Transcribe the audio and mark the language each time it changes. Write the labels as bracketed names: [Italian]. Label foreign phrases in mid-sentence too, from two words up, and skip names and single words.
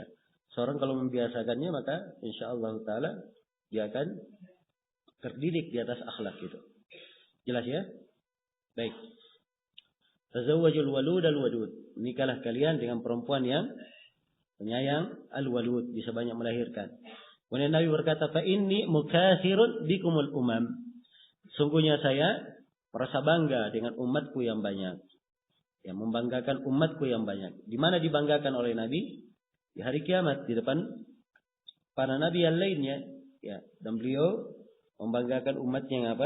[Indonesian] Seorang kalau membiasakannya maka [Arabic] إن شاء الله تعالى [Indonesian] dia akan terdidik di atas akhlak itu. Jelas ya? Baik. [Arabic] تزوجوا الولود الودود. [Indonesian] Nikahlah kalian dengan perempuan yang penyayang al-walud. Bisa banyak melahirkan. Kemudian Nabi berkata, [Arabic] فإني مكاثر بكم الأمم. [Indonesian] Sungguhnya saya merasa bangga dengan umatku yang banyak. Ya, membanggakan umatku yang banyak. Di mana dibanggakan oleh Nabi? Di hari kiamat, di depan para nabi yang lainnya. Ya, dan beliau membanggakan umatnya yang apa?